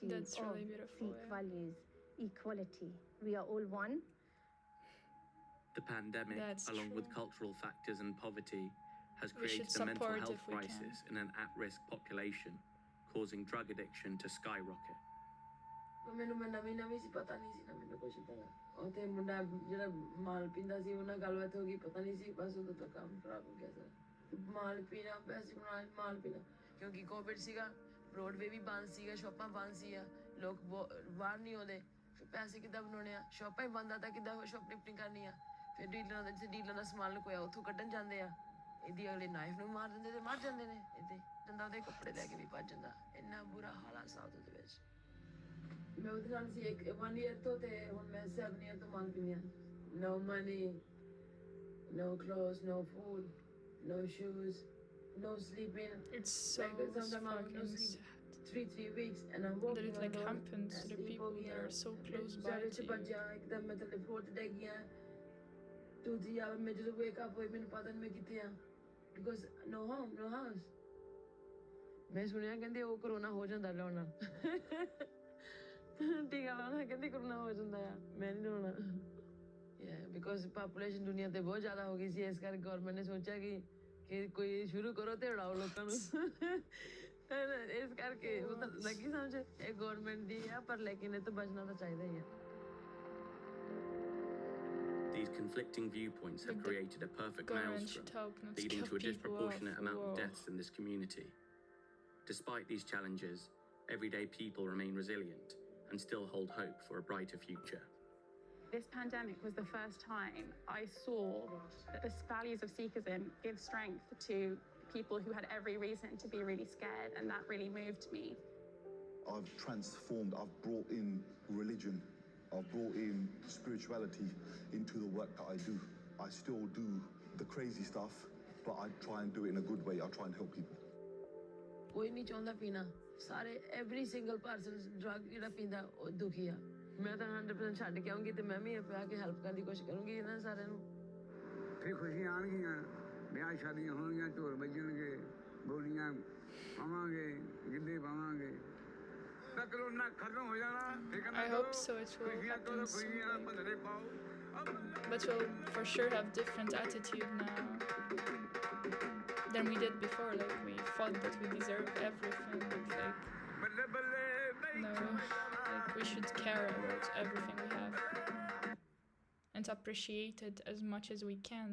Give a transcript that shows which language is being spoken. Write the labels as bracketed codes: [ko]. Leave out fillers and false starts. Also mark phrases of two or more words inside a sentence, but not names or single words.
[en] That's of really beautiful, Sikh yeah. values, equality. We are all one. The pandemic, That's along with true. cultural factors and poverty, has We should created a mental support health if we can. crisis in an at-risk population, causing drug addiction to skyrocket. [pa] ਮੈਨੂੰ ਮੈਂ ਨਵੀਂ ਸੀ ਪਤਾ ਨਹੀਂ ਸੀ ਨਾ ਮੈਨੂੰ ਕੁਝ ਪਤਾ ਉੱਥੇ ਮੁੰਡਾ ਜਿਹੜਾ ਮਾਲ ਪੀਂਦਾ ਸੀ ਉਹਨਾਂ ਗੱਲਬਾਤ ਹੋ ਗਈ ਪਤਾ ਨਹੀਂ ਸੀ ਬਸ ਉਦੋਂ ਤੱਕ ਕੰਮ ਖਰਾਬ ਹੋ ਗਿਆ ਸਰ ਮਾਲ ਪੀਣਾ ਪੈਸੇ ਬਣਾ ਮਾਲ ਪੀਣਾ ਕਿਉਂਕਿ ਕੋਵਿਡ ਸੀਗਾ ਰੋਡਵੇ ਵੀ ਬੰਦ ਸੀਗਾ ਸ਼ਾਪਾਂ ਬੰਦ ਸੀਗਾ ਲੋਕ ਬਾਹਰ ਨਹੀਂ ਆਉਂਦੇ ਫਿਰ ਪੈਸੇ ਕਿੱਦਾਂ ਬਣਾਉਣੇ ਆ ਸ਼ਾਪਾਂ ਹੀ ਬੰਦ ਆ ਤਾਂ ਕਿੱਦਾਂ ਸ਼ਾਪਲਿਫਟਿੰਗ ਕਰਨੀ ਆ ਫਿਰ ਡੀਲਰਾਂ ਦਾ ਸਮਾਨ ਲੁਕੋਇਆ ਉੱਥੋਂ ਕੱਢਣ ਜਾਂਦੇ ਆ ਇਹਦੀ ਅਗਲੇ ਨਾਈਫ ਨੂੰ ਮਾਰ ਦਿੰਦੇ ਤੇ ਮਰ ਜਾਂਦੇ ਨੇ ਇਹਦੇ ਬੰਦਾ ਉਹਦੇ ਕੱਪੜੇ ਲੈ ਕੇ ਵੀ ਭੱਜ ਜਾਂਦਾ ਇੰਨਾ ਬੁਰਾ ਹਾਲ ਆ ਸਾਊਥ ਦੇ ਵਿੱਚ ਮੈਂ ਉਹਦੇ ਨਾਲ ਸੀ 1 year ਤੋਂ ਤੇ ਹੁਣ ਮੈਂ 7 year ਤੋਂ ਮੰਗ ਰਹੀ ਹਾਂ [en] no money no clothes no food no shoes no sleeping It's so fucking sad 3 weeks and I'm walking that it like alone. happens to the people that are so close by to you. [pa] ਇੱਕਦਮ ਮੈਂ ਥੱਲੇ ਫਲੋਰ ਤੇ ਡਿੱਗ ਗਿਆ 2-3 hours ਮੈਂ ਜਦੋਂ [en] wake up [pa] ਹੋਈ ਮੈਨੂੰ ਪਤਾ ਨਹੀਂ ਮੈਂ ਕਿੱਥੇ ਆ [en] because no home no house [pa] ਮੈਂ ਸੁਣਿਆ ਕਹਿੰਦੇ ਉਹ ਕਰੋਨਾ ਹੋ ਜਾਂਦਾ ਲਾਉਣਾ ਟੀਕਾ ਲਾਉਣਾ ਕਹਿੰਦੇ ਕਰੋਨਾ ਹੋ ਜਾਂਦਾ ਆ ਮੈਂ ਨਹੀਂ ਲਾਉਣਾ [en] because population [pa] ਦੁਨੀਆ ਤੇ ਬਹੁਤ ਜ਼ਿਆਦਾ ਹੋ ਗਈ ਸੀ ਇਸ ਕਰਕੇ ਗਵਰਨਮੈਂਟ ਨੇ ਸੋਚਿਆ ਕਿ ਕੋਈ ਸ਼ੁਰੂ ਕਰੋ ਤੇ ਉਡਾਓ ਲੋਕਾਂ ਨੂੰ ਇਸ ਕਰਕੇ ਉਹ ਤਾਂ ਲੱਗੀ ਸਮਝ ਇਹ ਗਵਰਨਮੈਂਟ ਦੀ ਆ ਪਰ ਲੇਕਿਨ ਇਹ ਤੋਂ ਬਚਣਾ ਤਾਂ ਚਾਹੀਦਾ ਹੀ ਆ [en] These conflicting viewpoints have created a perfect government should maelstrom, help not to leading kill to a people disproportionate off. amount of Whoa. deaths in this community. Despite these challenges, everyday people remain resilient and still hold hope for a brighter future. This pandemic was the first time I saw that the values of Sikhism give strength to people who had every reason to be really scared, and that really moved me. I've transformed, I've brought in religion, I've brought in spirituality into the work that I do. I still do the crazy stuff, but I try and do it in a good way. I try and help people. [pa] ਕੋਈ ਨਹੀਂ ਚਾਹੁੰਦਾ ਪੀਣਾ ਸਾਰੇ [en] every single person drug [pa] ਜਿਹੜਾ ਪੀਂਦਾ ਉਹ ਦੁਖੀ ਆ ਮੈਂ ਤਾਂ 100% ਛੱਡ ਕੇ ਆਉਂਗੀ ਤੇ ਮੈਂ ਵੀ ਆ ਕੇ ਹੈਲਪ ਕਰਨ ਦੀ ਕੋਸ਼ਿਸ਼ ਕਰੂੰਗੀ ਇਹਨਾਂ ਸਾਰਿਆਂ ਨੂੰ ਫਿਰ ਖੁਸ਼ੀਆਂ ਆਉਣਗੀਆਂ ਵਿਆਹ ਸ਼ਾਦੀਆਂ ਹੋਣਗੀਆਂ ਢੋਲ ਵੱਜਣਗੇ ਬੋਲੀਆਂ ਪਾਵਾਂਗੇ ਗਿੱਧੇ ਪਾਵਾਂਗੇ ਤਾਂ ਕਰੋਨਾ ਖਤਮ ਹੋ ਜਾਣਾ ਠੀਕ ਹੈ ਨਾ [en] I hope so. It will happen soon. [pa] ਭੰਗੜੇ ਪਾਓ [en] But we'll for sure have different attitude now than we did before. Like we thought that we deserve everything, but like no, like we should care about everything we have and appreciate it as much as we can.